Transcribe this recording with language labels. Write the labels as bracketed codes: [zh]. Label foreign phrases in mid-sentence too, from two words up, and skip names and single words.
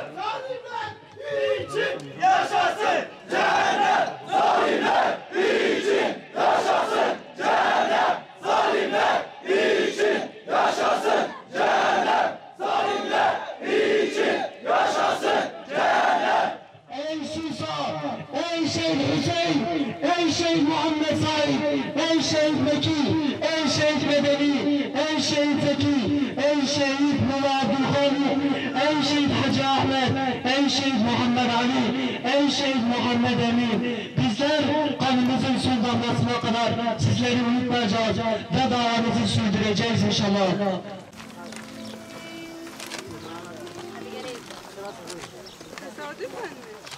[tr] Zalimler için yaşasın cehennem! Zalimler için yaşasın cehennem! Zalimler için yaşasın cehennem! Zalimler için yaşasın cehennem! Ey Susa, ey Şeyh Hüseyin, ey Şeyh Muhammed Said, ey Şeyh Meki, ey Şeyh Medeni, ey Şeyh Zeki, ey Şeyh Mullah Abdülhani, ey Şeyh Hacı Ahmet, ey Şeyh Muhammed Ali, ey Şeyh Muhammed Emin. Bizler kanımızın son damlasına kadar sizleri unutmayacağız ve davamızı sürdüreceğiz inşallah. Tesadüfen mi?